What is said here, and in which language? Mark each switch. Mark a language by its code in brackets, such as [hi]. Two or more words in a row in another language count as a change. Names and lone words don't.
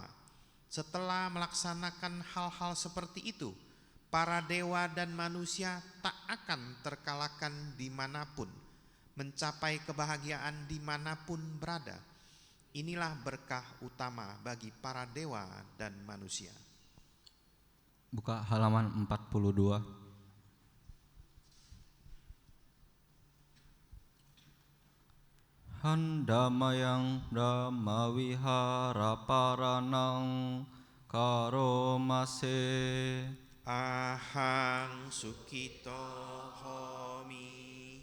[id] Setelah melaksanakan hal-hal seperti itu, para dewa dan manusia tak akan terkalahkan dimanapun, mencapai kebahagiaan dimanapun berada. Inilah berkah utama bagi para dewa dan manusia. Buka halaman 42. [pi] Handamayang Dhamma Vihara Paranang Karomase Ahang sukito homi